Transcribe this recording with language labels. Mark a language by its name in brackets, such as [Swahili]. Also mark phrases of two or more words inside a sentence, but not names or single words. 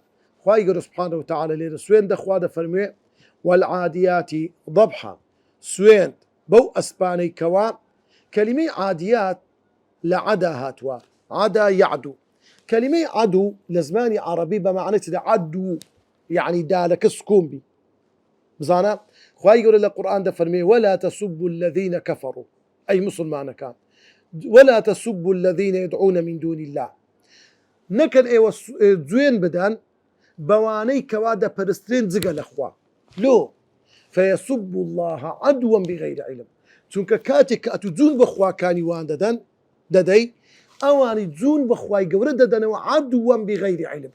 [Central Kurdish] خوای گەورە سوبحانەه وتەعالا لێرە سوێن دەخوا دەفەرموێ [Arabic] وەلعادیاتی ضەبحە [Central Kurdish] سوێن بەو ئەسپانەی کەوا کەلیمەی عادیات لە عەدا هاتووە. [Arabic] عەدا یەعدو. [Central Kurdish] کەلیمەی عەدو لە زمانی عەرەبی بە معنای چ عەدو یعنی دالەکە سکون بی. بزانە خوای گەورە لە قورئان دەفەرمێ [Arabic] وەلا تەسوبوا الذین کەفەڕوا [Central Kurdish] ئەی موسڵمانەکان [Arabic] ولا تسبوا الذين يدعون من دون الله. [Central Kurdish] نەکەن ئێوە جوێن بدەن بەوانەی کەوا دەپەرسترێن جگە لە خوا. [Arabic] لۆ فەیەسبوا الله عەدوا بغەیری عیلم. [Central Kurdish] چونکە کاتێک کە ئەتو جوون بە خواکانی وان دەدەی ئەوانی جوون بە خوای گەورە دەدەنەوە [Arabic] عەدوا بغەیری عیلم.